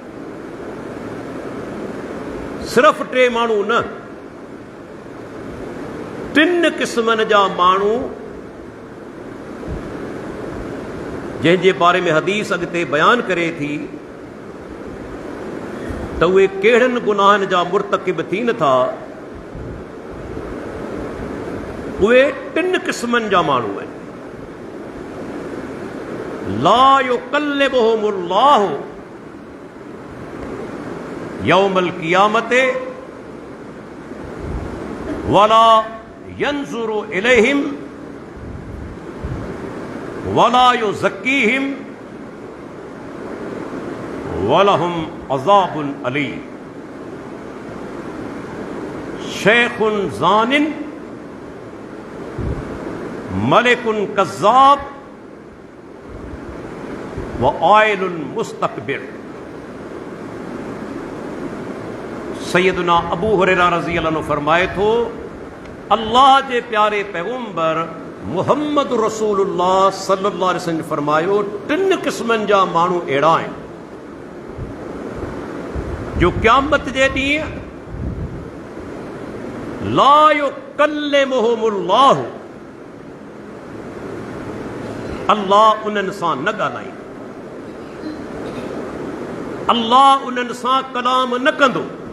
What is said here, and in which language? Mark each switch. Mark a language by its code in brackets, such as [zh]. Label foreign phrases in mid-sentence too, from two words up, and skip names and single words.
[sd] सिर्फ़ 3 माण्हू न, 3 क़िस्मनि जा माण्हू, जंहिंजे बारे में हदीस अॻिते बयानु करे थी त उहे कहिड़नि गुनाहनि जा मुर्तकिब थियनि था। उहे 3 क़िस्मनि जा माण्हू आहिनि। [ar] لا يكلمهم الله يوم القيامة ولا ينظر إليهم ولا يزكيهم ولهم عذاب أليم. شيخ زان وملك كذاب وعائل مستكبر. [sd] सैयदना अबू हुरैरा [ar] رضي الله عنه [sd] फरमाए थो, अल्लाह जे प्यारे पैगंबर मुहम्मद रसूलुल्लाह [ar] صلى الله عليه وسلم [sd] फरमायो, 3 क़िस्मनि जा माण्हू अहिड़ा आहिनि जो क़यामत जे ॾींहुं [ar] لا يكلمهم الله, [sd] अल्लाह उन्हनि सां न ॻाल्हाईंदो, अल्लाह उन्हनि सां कलाम न कंदो।